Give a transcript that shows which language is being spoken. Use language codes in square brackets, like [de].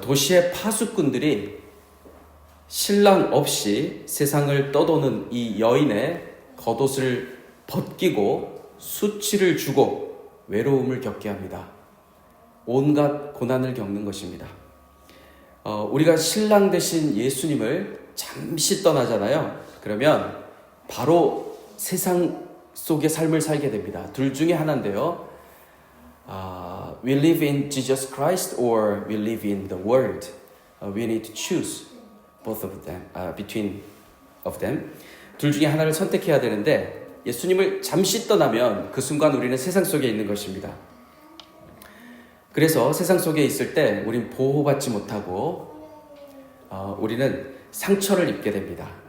[ko] 도시의 파수꾼들이 신랑 없이 세상을 떠도는 이 여인의 겉옷을 벗기고 수치를 주고 외로움을 겪게 합니다. 온갖 고난을 겪는 것입니다. 우리가 신랑 되신 예수님을 잠시 떠나잖아요. 그러면 바로 세상 속의 삶을 살게 됩니다. 둘 중에 하나인데요. [en] We live in Jesus Christ or we live in the world. We need to choose both of them, between of them. [ko] 둘 중에 하나를 선택해야 되는데 예수님을 잠시 떠나면 그 순간 우리는 세상 속에 있는 것입니다. 그래서 세상 속에 있을 때 우린 보호받지 못하고 우리는 상처를 입게 됩니다.